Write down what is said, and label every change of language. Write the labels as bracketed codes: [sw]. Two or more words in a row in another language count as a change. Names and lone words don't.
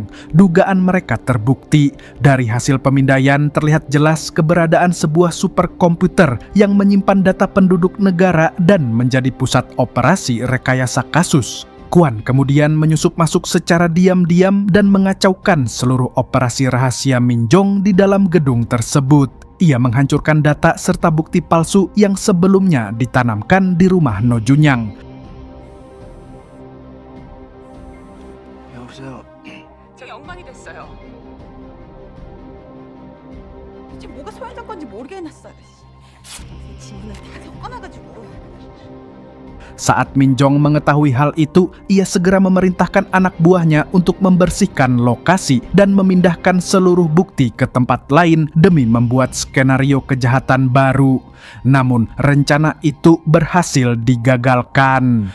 [id] Dugaan mereka terbukti. Dari hasil pemindaian terlihat jelas keberadaan sebuah superkomputer yang menyimpan data penduduk negara dan menjadi pusat operasi rekayasa kasus. Kwon kemudian menyusup masuk secara diam-diam dan mengacaukan seluruh operasi rahasia Minjong di dalam gedung tersebut. Ia menghancurkan data serta bukti palsu yang sebelumnya ditanamkan di rumah No Junyang. [ko] 여보세요. 저 엉망이 됐어요. 지금 뭐가 소환된 건지 모르겠어요. 지문을 다 섞어놔가지고. [id] Saat Minjong mengetahui hal itu, ia segera memerintahkan anak buahnya untuk membersihkan lokasi dan memindahkan seluruh bukti ke tempat lain demi membuat skenario kejahatan baru. Namun, rencana itu berhasil digagalkan.